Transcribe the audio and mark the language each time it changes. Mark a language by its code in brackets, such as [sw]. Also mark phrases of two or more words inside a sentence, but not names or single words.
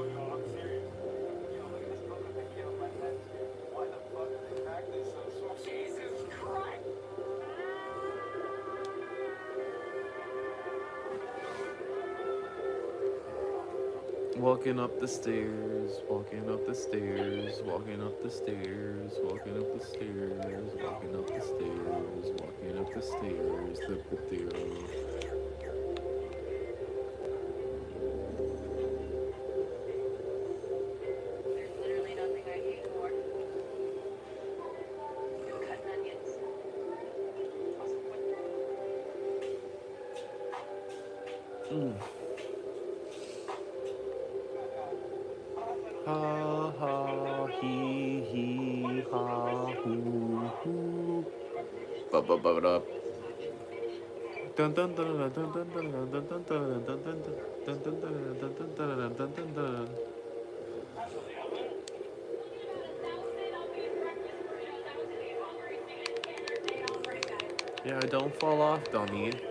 [en] Walking up the stairs, walking up the stairs, walking up the stairs, walking up the stairs, walking up the stairs, walking up the stairs, There's literally nothing I hate more. Cutting onions. Ha ha he ha hoo hoo. Ba ba ba da. Dun dun dun dun dun dun dun dun dun dun dun dun dun dun dun dun dun dun dun dun. Yeah, don't fall off, dummy.